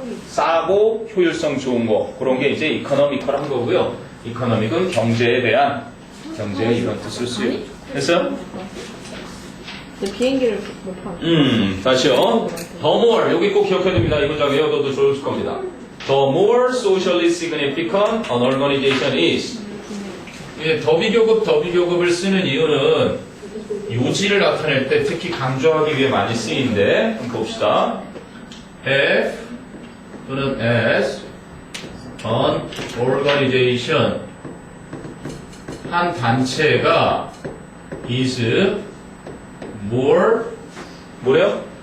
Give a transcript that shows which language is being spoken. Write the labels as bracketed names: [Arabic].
[Korean] 싸고 효율성 좋은 거 그런 게 이제 이코노미컬 한 거고요. 이코노믹은 경제에 대한 경제의 이런 뜻을 쓰요. 됐어요? 네, 비행기를 못 타는. 다시요. [English] The more [Korean] 여기 꼭 기억해야 됩니다. 이 문장 외워둬도 좋을 겁니다. [English] The more socially significant an organization is. [Korean] 예, 더비교급을 쓰는 이유는 요지를 나타낼 때 특히 강조하기 위해 많이 쓰이는데 한번 봅시다. F 또는 [English] as an organization [Korean] 한 단체가 is 뭐래요?